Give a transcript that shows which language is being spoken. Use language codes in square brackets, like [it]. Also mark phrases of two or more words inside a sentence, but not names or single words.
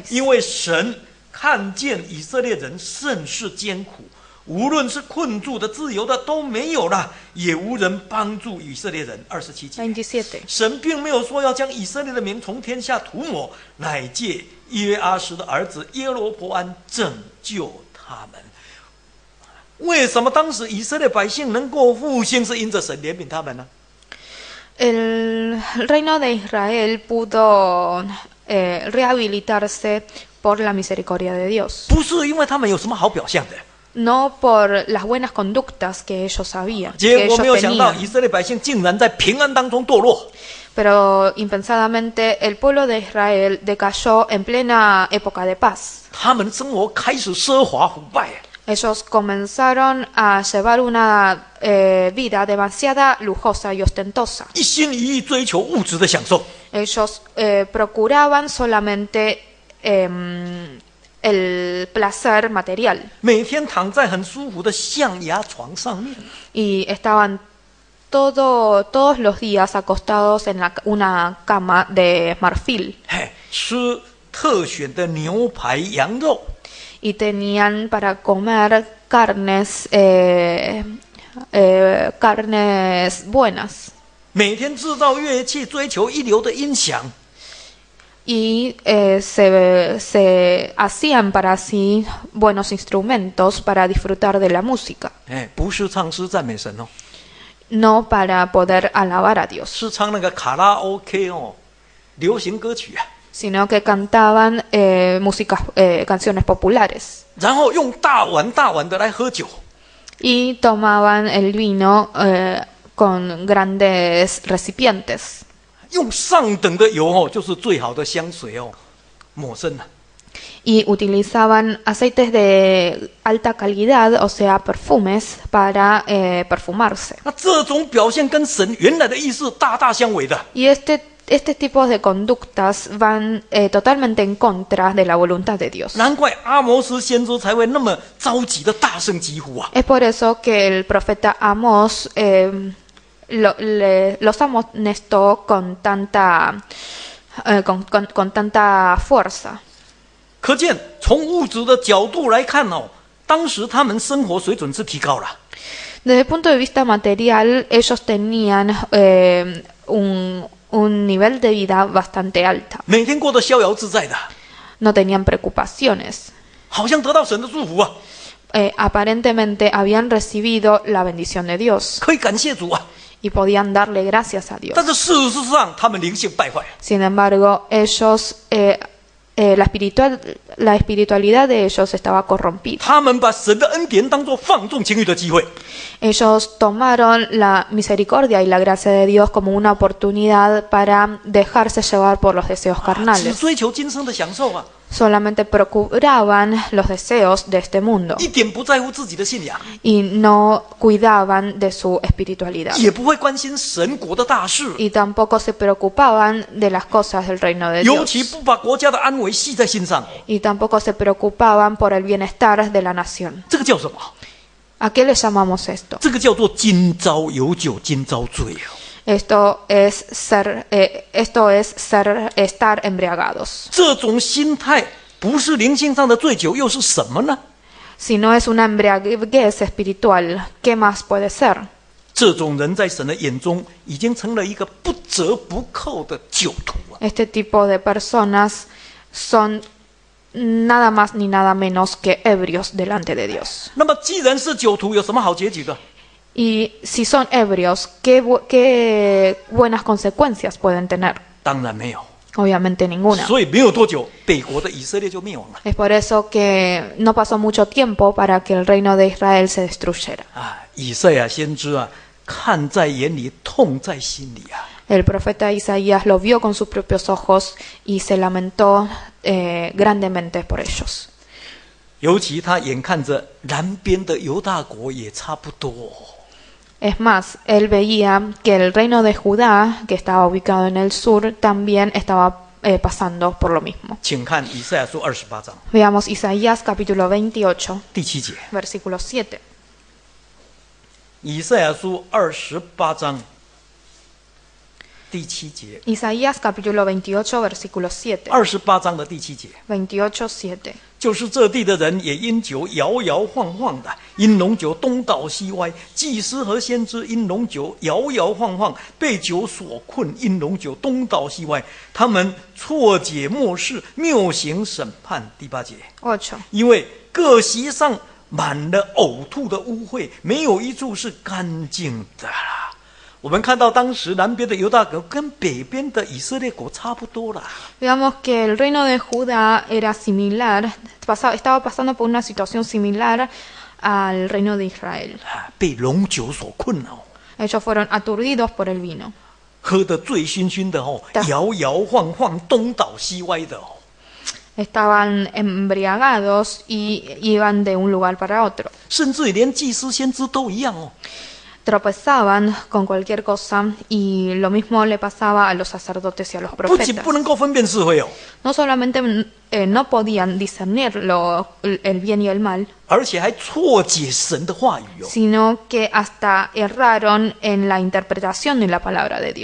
[zh] 因为神看见以色列人甚是艰苦，无论是困住的、自由的都没有了，也无人帮助以色列人。27节， 27. 神并没有说要将以色列的名从天下涂抹，乃借约阿斯的儿子耶罗波安拯救他们。为什么当时以色列百姓能够复兴，是因着神怜悯他们呢？ [es] El reino de Israel pudo rehabilitarse por la misericordia de Dios. [zh] 不是因为他们有什么好表象的， [es] no por las buenas conductas que ellos sabían, [zh] 结 [es] que [zh] 果 [es] ellos [zh] 没有想到， [es] tenían. [zh] 以色列百姓竟然在平安当中堕落。 [es] Pero impensadamente el pueblo de Israel decayó en plena época de paz. [zh] 他们的生活开始奢华腐败， [es] Ellos comenzaron a llevar una vida demasiado lujosa y ostentosa. [zh] 一心一意追求物质的享受。 [es] Ellos procuraban solamente el placer material [zh] 每天躺在很舒服的象牙床上面， [es] y estaban todos los días acostados en una cama de marfil [zh] 嘿，吃特选的牛排、羊肉， [es] y tenían para comer carnes buenas [zh] 每天制造乐器，追求一流的音响。 [es] y se hacían para sí buenos instrumentos para disfrutar de la música, [zh] 哎，不是唱诗赞美神哦， [es] no para poder alabar a Dios, [zh] 是唱那个卡拉 OK 哦，流行歌曲啊。 [es] sino que cantaban canciones populares [zh] 然后用大碗大碗的来喝酒， [es] y tomaban el vino con grandes recipientes [zh] 用上等的油哦，就是最好的香水哦，抹身啊。 [es] y utilizaban aceites de alta calidad, o sea, perfumes para perfumarse. [zh] 那这种表现跟神原来的意思大大相违的。 [es] Y este tipo de conductas van totalmente en contra de la voluntad de Dios. [zh] 难怪阿摩斯先知才会那么着急的大声疾呼啊！ [es] Es por eso que el profeta Amós los amonestó con tanta fuerza. [zh] 可见从物质的角度来看哦，当时他们生活水准是提高了， [es] Desde el punto de vista material, ellos tenían un nivel de vida bastante alta. [zh] 每天过得逍遥自在的， [es] No tenían preocupaciones. [zh] 好像得到神的祝福啊， [es] Aparentemente habían recibido la bendición de Dios [zh] 可以感谢主啊。 [es] y podían darle gracias a Dios. [zh] 但是事实上，他们灵性败坏， [es] Sin embargo, ellos, la espiritualidad de ellos estaba corrompida. [zh] 他们把神的恩典当作放纵情欲的机会， [es] Ellos tomaron la misericordia y la gracia de Dios como una oportunidad para dejarse llevar por los deseos [zh] 只 [es] carnales. [zh] 追求今生的享受啊， [es] Solamente procuraban los deseos de este mundo [zh] 一点不在乎自己的信仰， [es] y no cuidaban de su espiritualidad. [zh] 也不会关心神国的大事， [es] Y tampoco se preocupaban de las cosas del reino de [zh] 尤其 [es] Dios. [zh] 不把国家的安危系在心上。 [es] Y tampoco se preocupaban por el bienestar de la nación. [zh] 这个叫什么？ [es] ¿A qué le llamamos esto? [zh] 这个叫做今朝有酒今朝醉哦。 [es] Esto es estar embriagados. [zh] 这种心态不是灵性上的醉酒，又是什么呢？ [es] Si no es una embriaguez espiritual, ¿qué más puede ser? [zh] 这种人在神的眼中已经成了一个不折不扣的酒徒啊！ [es] Este tipo de personas son nada más ni nada menos que ebrios delante de Dios. [zh] 那么既然是酒徒，有什么好结局的？ [es] Y si son ebrios, ¿qué buenas consecuencias pueden tener? [zh] 当然没有。 [es] Obviamente ninguna. [zh] 所以没有多久，北国的以色列就灭亡了 [es] Es por eso que no pasó mucho tiempo para que el reino de Israel se destruyera. [zh] 啊！以赛亚先知啊，看在眼里，痛在心里啊！ [es] El profeta Isaías lo vio con sus propios ojos y se lamentó grandemente por ellos. [zh] 尤其他眼看着南边的犹大国也差不多。 [es] Es más, él veía que el reino de Judá, que estaba ubicado en el sur, también estaba pasando por lo mismo. [zh] 请看以赛亚书28章 [es] Veamos Isaías capítulo 28, [zh] 第7节。 [es] versículo 7. [zh] 以赛亚书28章第7节。 [es] Isaías capítulo 28, versículo 7. [zh] 28 章的第7节。 28, 7. 就是这地的人也因酒摇摇晃晃的，因浓酒东倒西歪。祭司和先知因浓酒摇摇晃晃，被酒所困，因浓酒东倒西歪。他们错解末世，谬行审判。第8节， 8. 因为各席上满了呕吐的污秽，没有一处是干净的啦。我们看到当时南边的犹大国跟北边的以色列国差不多啦。 [es] Veamos que el reino de Judá era similar, estaba pasando por una situación similar al reino de Israel. [zh] 被龙酒所困哦， [es] Ellos fueron aturdidos por el vino. [zh] 喝得醉醺醺的哦，摇摇晃晃，东倒西歪的哦。 [es] Estaban embriagados y iban de un lugar para otro. [zh] 甚至于连祭司先知都一样哦。 [es] Tropezaban con cualquier cosa y lo mismo le pasaba a los sacerdotes y a los [zh] 不仅 [es] profetas. [zh] 不能够分辨是非哦， [es] No solamente no podían discernir el bien y el mal, [zh] 而且还错解神的话语哦。 [es] sino que hasta erraron en la interpretación de la palabra de